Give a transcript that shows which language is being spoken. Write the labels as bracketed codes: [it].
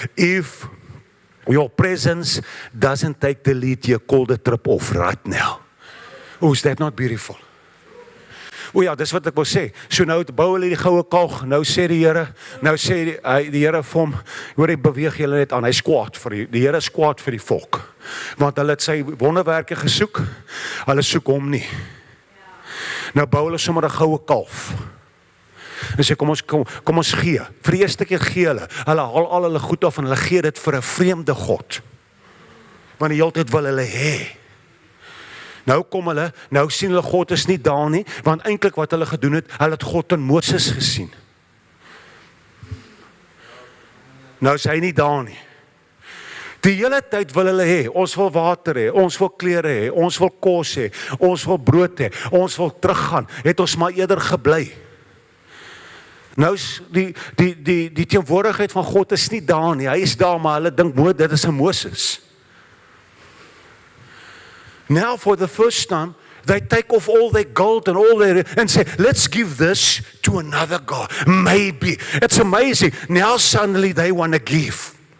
[en] If your presence doesn't take the lead, you call the trip off right now. Oh, is that not beautiful? [af] O ja, dis wat ek wil sê. So nou bou hulle die goue kalk, nou sê die Here, die Here vir hom, hoor hy beweeg julle net aan, hy skwaad vir die Here skwaad vir die volk. Want hulle het sy wonderwerke gesoek, hulle soek hom nie. Nou bou hulle sommer 'n goue kalf. En sê kom ons gee. Vir die eerste keer gee hulle haal al hulle goed af en hulle gee dit vir 'n vreemde God. Want die hele tyd wil hulle hê. Nou kom hulle, nou sien hulle God is nie daar nie, want eintlik wat hulle gedoen het, hulle het God in Moses gesien. Nou is hy nie daar nie. Die hele tyd wil hulle hê, ons wil water hê, ons wil klere hê, ons wil kos hê, ons wil brood hê, ons wil teruggaan, het ons maar eerder gebly. Nou is die teenwoordigheid van God is nie daar nie, hy is daar, maar hulle dink, dit is 'n Moses. [en] Now for the first time, they take off all their gold and all their, and say, let's give this to another God. Maybe. It's amazing. Now suddenly they want to give.